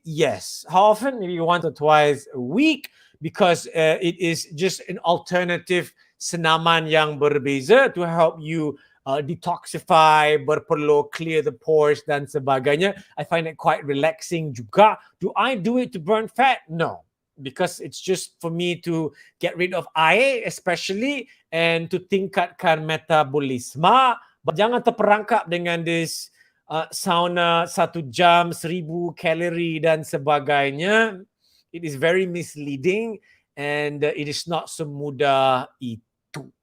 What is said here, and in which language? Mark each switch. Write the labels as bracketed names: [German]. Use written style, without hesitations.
[English] Yes. How often? Maybe once or twice a week, because it is just an alternative [Malay] senaman yang berbeza [English] to help you detoxify, [Malay] berpeluh, [English] clear the pores [Malay] dan sebagainya. [English] I find it quite relaxing [Malay] juga. [English] Do I do it to burn fat? No, because it's just for me to get rid of air especially and to [Malay] tingkatkan metabolisme. But jangan terperangkap dengan [English] this sauna [Malay] 1 jam 1000 kalori dan sebagainya. [English] It is very misleading and it is not [Malay] semudah itu.